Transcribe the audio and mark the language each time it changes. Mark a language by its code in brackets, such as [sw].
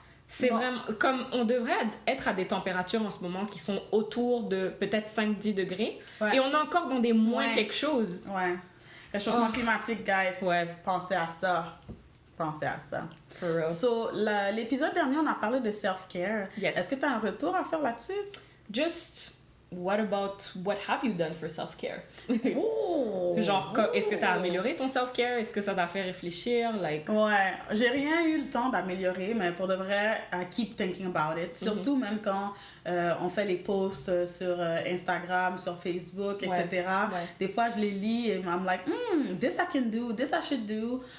[fr] C'est vraiment comme on devrait être à des températures en ce moment qui sont autour de peut-être 5-10 degrés. Ouais. Et on est encore dans des moins quelque chose. Ouais. Réchauffement climatique, guys. Ouais. Pensez à ça. Pensez à ça. [en] For real. [fr] So, l'épisode dernier, on a parlé de self-care. [en] Yes. [fr] Est-ce que tu as un retour à faire là-dessus? [en] Just, what have you done for self-care? Oh! [fr] Genre, est-ce que tu as amélioré ton self-care? Est-ce que ça t'a fait réfléchir? [en] Like... [fr] Ouais, j'ai rien eu le temps d'améliorer, mais pour de vrai, [en] I keep thinking about it. [fr] Surtout même quand on fait les posts sur Instagram, sur Facebook, etc. Ouais. Des fois, je les lis et [en] I'm like, this I can do, this I should do.